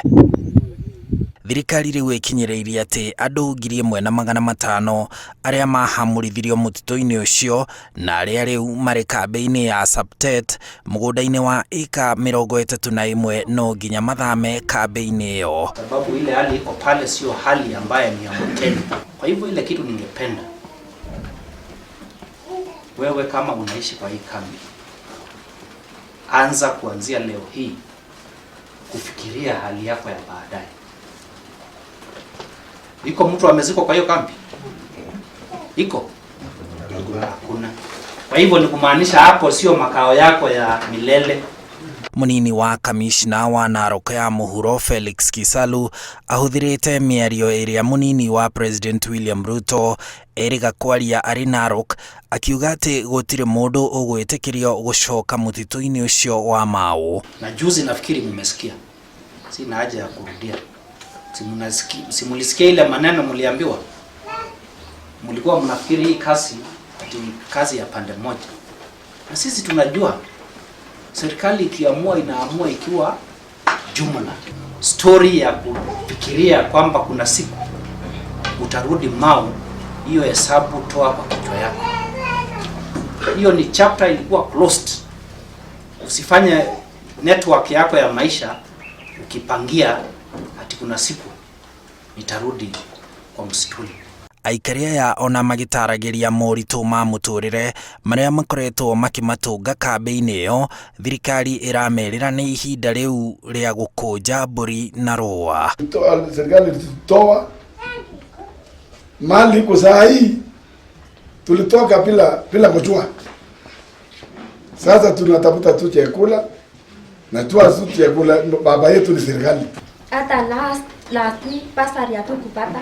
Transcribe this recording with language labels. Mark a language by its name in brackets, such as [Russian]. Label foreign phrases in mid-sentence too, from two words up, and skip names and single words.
[Kikuyu] Thirikari rĩu ĩkinyĩrĩirie atĩ andũ 1,500 arĩa mahamũrithirio mũtitũ-inĩ ũcio na arĩa rĩu marĩ kambĩ-inĩ ya Sabtet mũgũnda-inĩ wa ĩka 31 no nginya mathame kambĩ-inĩ ĩyo. [Swahili] Sababu ile hali iko pale sio hali ambayo ni ya hoteli. Kwa hivyo ile kitu ningependa wewe kama unaishi kwa hii kambi, anza kuanzia leo hii kufikiria hali yako ya baadaye. Iko mtu amezikwa kwa hiyo kambi? Iko? Hakuna. Kwa hivyo ni kumaanisha hapo sio makao yako ya milele. [Kikuyu] Munini wa kamishna wa Narok ya mũhuro Felix Kisalu ahũthĩrĩte mĩario ĩrĩa munini wa President William Ruto erĩga kwaria arĩ Narok, akiuga atĩ gũtirĩ mũndũ ũgwĩtĩkĩrio gũcoka mũtitũ-inĩ ũcio wa Mau. [Swahili] Na juzi nafikiri mmesikia, sina haja ya kurudia. Simulisikia ile maneno mliambiwa? Mlikuwa mnafikiri hii kazi ya pande moja. Na sisi tunajua serikali ikiamua inaamua ikiwa jumla. Story ya kufikiria kwamba kuna siku utarudi Mau, hiyo hesabu toa kwa kichwa yako. Hiyo ni chapter ilikuwa closed. Usifanye network yako ya maisha ukipangia ati kuna siku nitarudi kwa msituni. [Kikuyu] Aikaria ya ona magitaragĩria moritũ ma mũtũrĩre marĩa makoretwo makimatũnga kambĩ-inĩ ĩyo, thirikari ĩramerĩra nĩ ihinda rĩu rĩa gũkũnja mbũri na rũa. [Swahili] Serikali ilitoa mali kwa saa hii, tulitoka bila kujua. Sasa tunatafuta tu chakula na tu chakula, baba yetu ni serikali. Hata [English] last week [Swahili] pasari hatukupata.